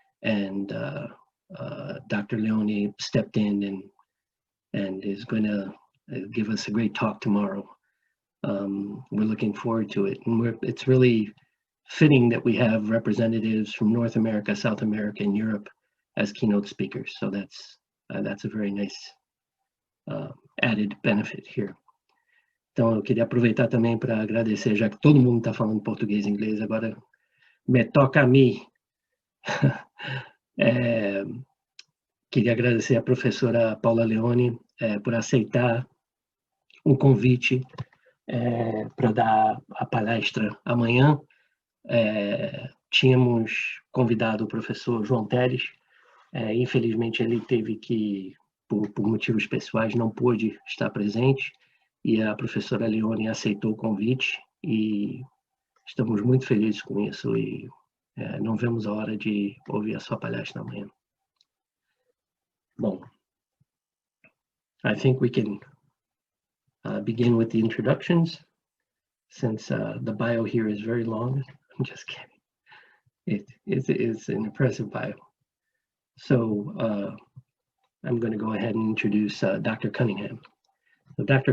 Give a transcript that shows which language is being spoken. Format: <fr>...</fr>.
<en>And Dr. Leone stepped in and is going to give us a great talk tomorrow. We're looking forward to it. And it's really fitting that we have representatives from North America, South America, and Europe as keynote speakers. So that's a very nice added benefit here.</en> <pt>Então eu queria aproveitar também para agradecer, já que todo mundo está falando português e inglês, agora me toca a mim. Queria agradecer a professora Paula Leone por aceitar convite para dar a palestra amanhã. Tínhamos convidado o professor João Teres, infelizmente ele teve que, por motivos pessoais, não pôde estar presente, e a professora Leone aceitou o convite, e estamos muito felizes com isso, e não vemos a hora de ouvir a sua palestra amanhã. Bom,</pt> <en>I think we can begin with the introductions, since the bio here is very long. I'm just kidding. It's an impressive bio. So I'm going to go ahead and introduce Dr. Cunningham. So Dr.</en>